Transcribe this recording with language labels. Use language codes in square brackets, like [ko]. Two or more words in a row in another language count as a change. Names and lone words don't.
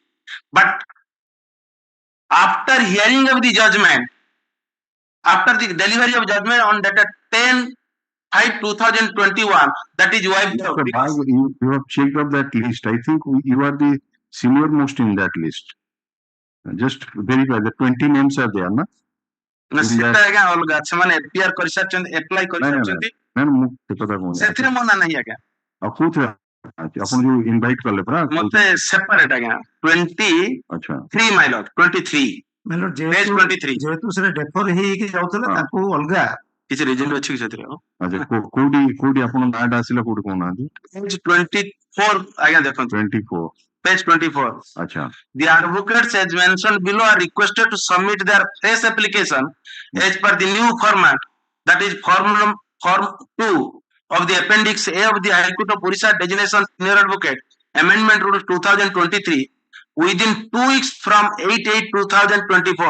[en] But after hearing of the judgment, after the delivery of judgment on dated 10/5/2021, that is wiped out. You have checked up that list. I think you are the senior most in that list. Just verify the 20 names are there, na? [or] ସେଟା ଆଜ୍ଞା ଅଲଗା ସେମାନେ ଏପିଆର କରିସାରିଛନ୍ତି ଆପ୍ଲାଏ କରିସାରିଛନ୍ତି ସେଥିରେ ମୋ ନାଁ ନାହିଁ ଆଜ୍ଞା ଆଉ କୋଉଥିରେ ଆପଣ ଯୋଉ ଇନଭାଇଟ୍ କଲେ ପରା ମତେ ସେପାରେଟ ଆଜ୍ଞା 23 [en] my lord [or] 23 ଯେହେତୁ ସେଟା ଡେଫର ହେଇକି ଯାଉଥିଲା ତାକୁ ଅଲଗା କିଛି ରିଜନ ଅଛି କି ସେଥିରେ କୋଉଠି ଆପଣ ନାଁଟା ଆସିଲା କୋଉଠି କହୁନାହାନ୍ତି 24 ଆଜ୍ଞା ଦେଖନ୍ତୁ 24 [en] page 24. The advocates as mentioned below are requested to submit their fresh application as per the new format, that is form 2 of the appendix A of the High Court of Orissa designation senior advocate amendment rules 2023 within 2 weeks from 8/8/2024.